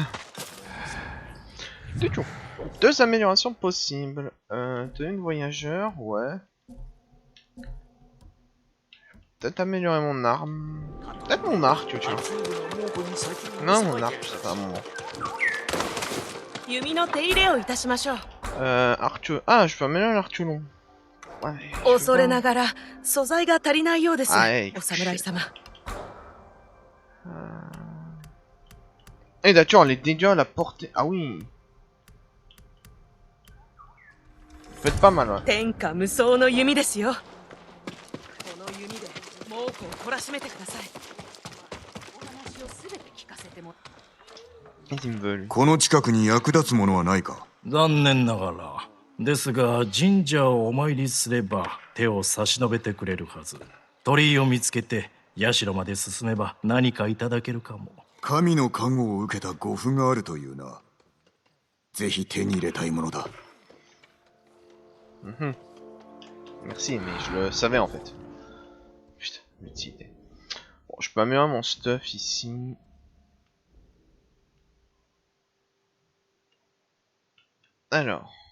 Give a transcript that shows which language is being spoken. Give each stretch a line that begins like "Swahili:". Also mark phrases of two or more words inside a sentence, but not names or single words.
French: Du coup. 2 améliorations possibles. Tenue de voyageur, ouais. Peut-être améliorer mon arme. Peut-être mon arc, tu vois. Non, mon arc, c'est pas mon...
Japanese: 弓の手入れをいたしましょう。
French: arc... Ah, je peux améliorer l'arc long. Ouais, je peux
Japanese: 恐れ
French: pas.
Japanese: ながら素材が足りないようです。はいお侍様。
French: Et d'accord, les dégâts à la portée... Ah oui. Faites pas mal, ouais.
Japanese: 天下無双の弓ですよ。この弓で猛虎を懲らしめてください。お話をすべて聞かせても。
French: Ils me veulent.
Japanese: この近くに役立つものはないか。残念ながらですが、神社をお参りすれば手を差し伸べてくれるはず。鳥居を見つけて社まで進めば何かいただけるかも。神の加護を受けた護符があるというな。ぜひ手に入れたいものだ。
French: Merci, mais je le savais en fait. Putain, l'utilité. Bon, je peux améliorer mon stuff ici. Alors.